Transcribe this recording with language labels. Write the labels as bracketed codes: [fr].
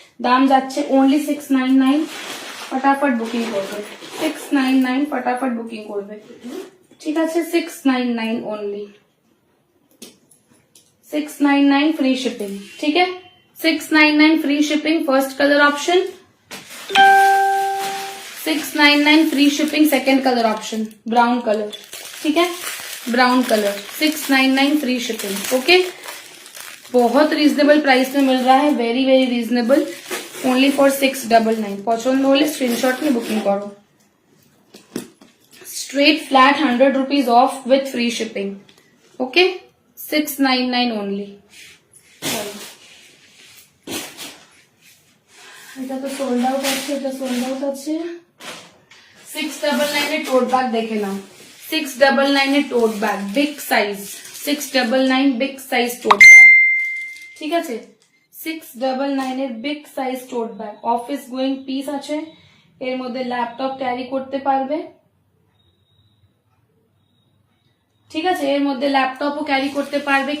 [bn] দাম যাচ্ছে অনলি 699, ফটাফট বুকিং করবে, 699 ফটাফট বুকিং করবে, ঠিক আছে, [hi] 699 ओनली, 699 फ्री शिपिंग, ठीक है, 699 free shipping. First colour option 699 free shipping, second colour option brown colour, ठीक है, brown colour 699 free shipping, okay. बहुत रीजनेबल प्राइस में मिल रहा है, very very reasonable, only for 699। पसंद होले स्क्रीनशॉट में बुकिंग करो, straight flat 100 rupees of with free shipping, okay, 699 only. [bn] এটা তো সোল্ড আউট আছে, এটা সোল্ড আউট আছে। 699 এর টোট ব্যাগ দেখে নাও, 699 এর টোট bag big size, 699 big size টোট ব্যাগ, ঠিক আছে, 699 এর বিগ সাইজ টোট ব্যাগ, অফিস গোয়িং পিস আছে, এর মধ্যে ল্যাপটপ ক্যারি করতে পারবে, ঠিক আছে, এর মধ্যে ল্যাপটপও ক্যারি করতে পারবে।